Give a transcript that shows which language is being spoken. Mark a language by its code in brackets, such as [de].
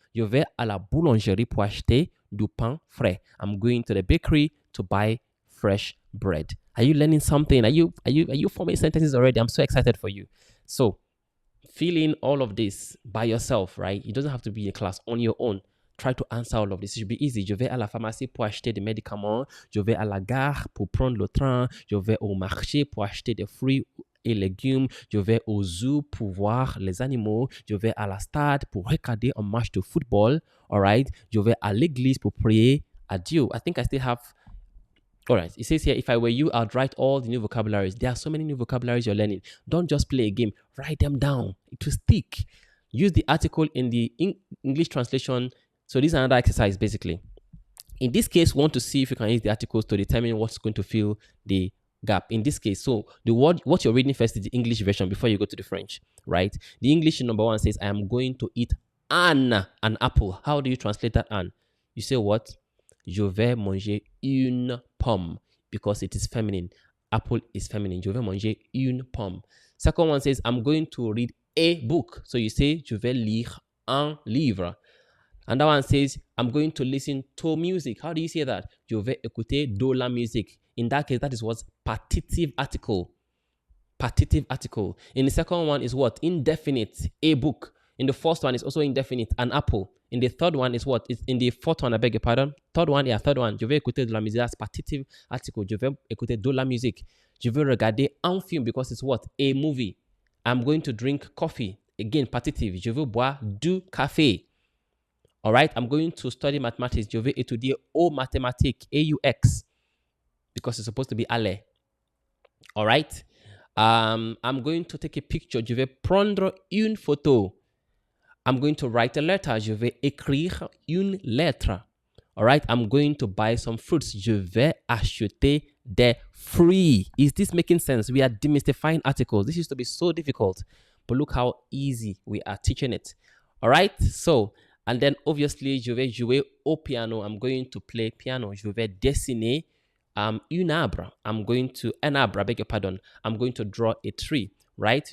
[fr] Je vais à la boulangerie pour acheter du pain frais. [en] I'm going to the bakery to buy fresh bread. Are you learning something? Are you forming sentences already? I'm so excited for you. So, fill in all of this by yourself, right? It doesn't have to be a class, on your own. Try to answer all of this. It should be easy. [fr] Je vais à la pharmacie pour acheter des médicaments. Je vais à la gare pour prendre le train. Je vais au marché pour acheter des fruits et légumes. Je vais au zoo pour voir les animaux. Je vais à la stade pour regarder un match de football. [en] All right. [fr] Je vais à l'église pour prier à Dieu. [en] I think I still have. All right. It says here, if I were you, I'd write all the new vocabularies. There are so many new vocabularies you're learning. Don't just play a game. Write them down. It will stick. Use the article in the English translation. So this is another exercise, basically. In this case, we want to see if you can use the articles to determine what's going to fill the gap. In this case, so the word, what you're reading first is the English version before you go to the French, right? The English number 1 says, I am going to eat an apple. How do you translate that an? You say what? [fr] Je vais manger une pomme [en] because it is feminine. Apple is feminine. [fr] Je vais manger une pomme. [en] Second one says, I'm going to read a book. So you say, [fr] je vais lire un livre. [en] And that one says, I'm going to listen to music. How do you say that? [fr] Je vais écouter de la musique. [en] In that case, that is what's partitive article. Partitive article. In the second one is what? Indefinite, a book. In the first one is also indefinite, an apple. In the third one is what? It's in the fourth one, I beg your pardon. Third one. [fr] Je vais écouter de la musique. [en] That's partitive article. [fr] Je vais écouter de la musique. Je vais regarder un film [en] because it's what? A movie. I'm going to drink coffee. Again, partitive. [fr] Je vais boire du café. [en] All right, I'm going to study mathematics. [fr] Je vais étudier aux mathématiques, [en] AUX, because it's supposed to be aller. All right, I'm going to take a picture. [fr] Je vais prendre une photo. [en] I'm going to write a letter. [fr] Je vais écrire une lettre. [en] All right, I'm going to buy some fruits. [fr] Je vais acheter des fruits. [en] Is this making sense? We are demystifying articles. This used to be so difficult, but look how easy we are teaching it. All right, so. And then obviously, [fr] je vais jouer au piano. [en] I'm going to play piano. [fr] Je vais dessiner un arbre. Un arbre, [en] I beg your pardon. I'm going to draw a tree, right?